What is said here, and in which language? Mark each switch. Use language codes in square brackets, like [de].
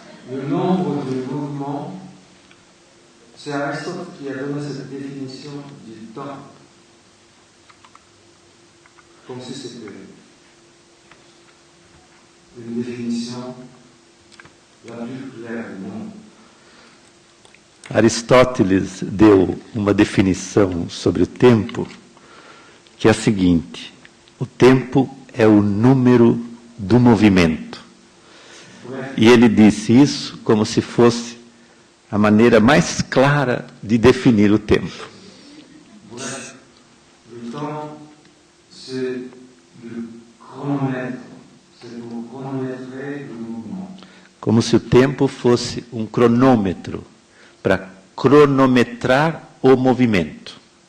[fr] Le nombre de mouvements, c'est Aristote qui a donné cette définition du temps, comme si c'était une définition la plus claire du monde. [pt] Aristóteles deu uma definição sobre o tempo que é a seguinte: o tempo é o número do movimento. E ele disse isso como se fosse a maneira mais clara de definir o tempo. [fr] Le temps, c'est le chronomètre, c'est pour chronométrer le mouvement. [pt] Como se o tempo fosse um cronômetro para cronometrar o movimento.